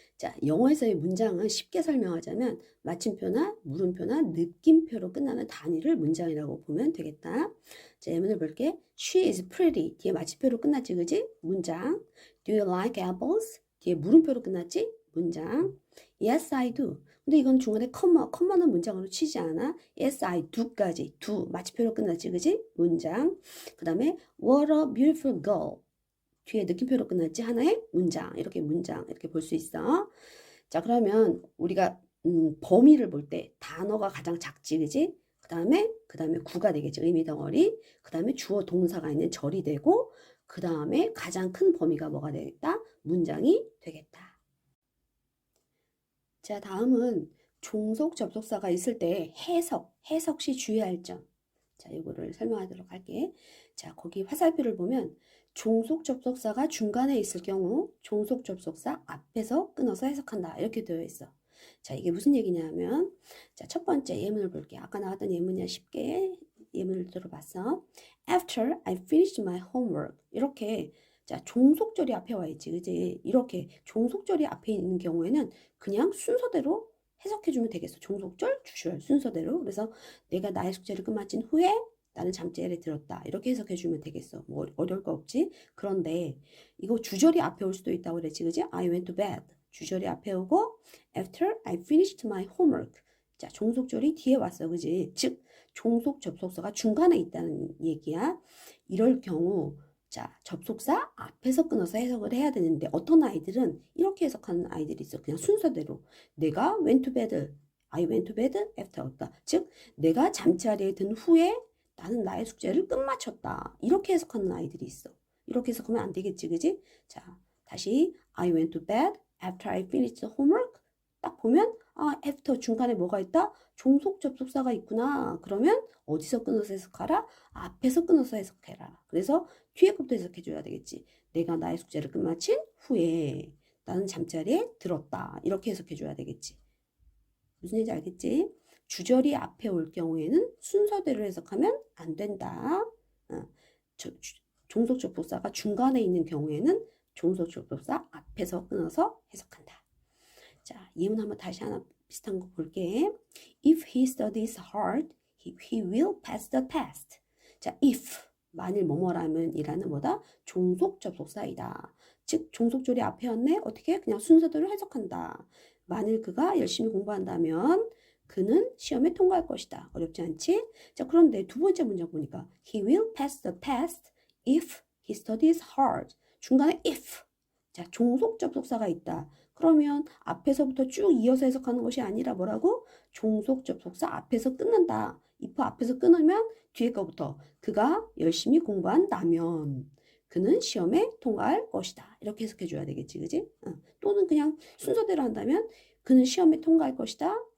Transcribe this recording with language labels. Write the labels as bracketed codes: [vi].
[ko] 자, 영어에서의 문장은 쉽게 설명하자면 마침표나 물음표나 느낌표로 끝나는 단위를 문장이라고 보면 되겠다. 자, 예문을 볼게. [en] She is pretty. [ko] 뒤에 마침표로 끝났지, 그지? 문장. [en] Do you like apples? [ko] 뒤에 물음표로 끝났지? 문장. [en] Yes, I do. [ko] 근데 이건 중간에 컴마는 문장으로 치지 않아. [en] Yes, I do [ko] 까지. do. 마침표로 끝났지, 그지? 문장. 그 다음에 [en] what a beautiful girl. [ko] 뒤에 느낌표로 끝났지? 하나의 문장. 이렇게 문장. 이렇게 볼 수 있어. 자, 그러면 우리가 범위를 볼 때 단어가 가장 작지, 그지? 그 다음에 구가 되겠지. 의미 덩어리. 그 다음에 주어 동사가 있는 절이 되고, 그 다음에 가장 큰 범위가 뭐가 되겠다? 문장이 되겠다. 자, 다음은 종속 접속사가 있을 때 해석 시 주의할 점. 자, 이거를 설명하도록 할게. 자, 거기 화살표를 보면 종속 접속사가 중간에 있을 경우 종속 접속사 앞에서 끊어서 해석한다. 이렇게 되어 있어. 자, 이게 무슨 얘기냐면, 자, 첫 번째 예문을 볼게. 아까 나왔던 예문이야. 쉽게 예문을 들어봤어. [en] After I finished my homework. [ko] 이렇게, 자, 종속절이 앞에 와 있지, 그지? 이렇게 종속절이 앞에 있는 경우에는 그냥 순서대로 해석해주면 되겠어. 종속절, 주절 순서대로. 그래서 내가 나의 숙제를 끝마친 후에 나는 잠자리에 들었다. 이렇게 해석해주면 되겠어. 뭐 어려울 거 없지? 그런데 이거 주절이 앞에 올 수도 있다고 그랬지, 그지? [en] I went to bed. [ko] 주절이 앞에 오고 [en] after I finished my homework. [ko] 자, 종속절이 뒤에 왔어, 그지? 즉, 종속 접속사가 중간에 있다는 얘기야. 이럴 경우 자, 접속사 앞에서 끊어서 해석을 해야 되는데 어떤 아이들은 이렇게 해석하는 아이들이 있어. 그냥 순서대로. 내가 [en] went to bed. [ko] I went to bed after. 그러니까 즉 내가 잠자리에 든 후에 나는 나의 숙제를 끝마쳤다. 이렇게 해석하는 아이들이 있어. 이렇게 해석하면 안 되겠지, 그지? 자, 다시 [en] I went to bed after I finished homework. [ko] 딱 보면 after 중간에 뭐가 있다? 종속 접속사가 있구나. 그러면 어디서 끊어서 해석하라? 앞에서 끊어서 해석해라. 그래서 뒤에 것부터 해석해줘야 되겠지. 내가 나의 숙제를 끝마친 후에 나는 잠자리에 들었다. 이렇게 해석해줘야 되겠지. 무슨 얘기인지 알겠지? 주절이 앞에 올 경우에는 순서대로 해석하면 안 된다. 종속 접속사가 중간에 있는 경우에는 종속 접속사 앞에서 끊어서 해석한다. 자, 예문 한번 다시 하나 비슷한 거 볼게. [en] If he studies hard, he will pass the test. [ko] 자, if 만일 뭐뭐라면 이라는 뭐다? 종속 접속사이다. 즉 종속절이 앞에 왔네. 어떻게? 그냥 순서대로 해석한다. 만일 그가 열심히 공부한다면 그는 시험에 통과할 것이다. 어렵지 않지? 자, 그런데 두 번째 문장 보니까 [en] he will pass the test if he studies hard. [ko] 중간에 if. 자, 종속 접속사가 있다. 그러면 앞에서부터 쭉 이어서 해석하는 것이 아니라 뭐라고? 종속 접속사 앞에서 끊는다. if 앞에서 끊으면 뒤에 거부터 그가 열심히 공부한다면 그는 시험에 통과할 것이다. 이렇게 해석해 줘야 되겠지, 그지? 또는 그냥 순서대로 한다면 그는 시험에 통과할 것이다.